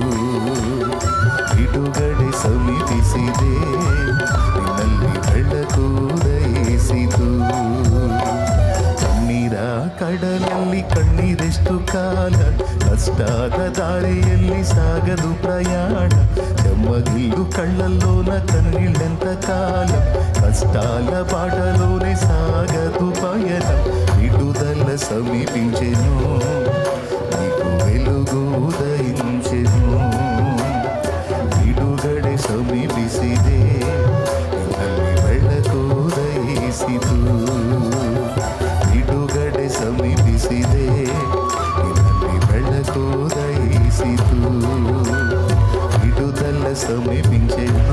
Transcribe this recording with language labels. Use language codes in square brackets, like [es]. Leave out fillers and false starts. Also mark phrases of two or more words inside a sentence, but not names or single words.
[kn] ಬಿಡುಗಡೆ ಸಮೀಪಿಸಿದೆ, ನಿನ್ನಲ್ಲಿ ಬೆಳಕು ಉದಯಿಸಿತು. ಕಣ್ಣೀರ ಕಡಲಲ್ಲಿ ಕಣ್ಣೀರೆಷ್ಟು ಕಾಲ, ಕಷ್ಟಾದ ದಾರಿಯಲ್ಲಿ ಸಾಗದು ಪ್ರಯಾಣ. [te] చెమ్మగిల్లు కళ్ళల్లోన కన్నీళ్ళెంత కాలం, కష్టాల బాటలోనే సాగదు పయనం. విడుదల సమీపించెను, నీకు వెలుగు ఉదయించెను. [kn] ಬಿಡುಗಡೆ ಸಮೀಪಿಸಿದೆ, ನಿನ್ನಲ್ಲಿ ಬೆಳಕು ಉದಯಿಸಿತು. ಬಿಡುಗಡೆ ಸಮೀಪಿಸಿದೆ, ನಿನ್ನಲ್ಲಿ ಬೆಳಕು ಉದಯಿಸಿತು. [te] బిడుదల్ల సమీపించె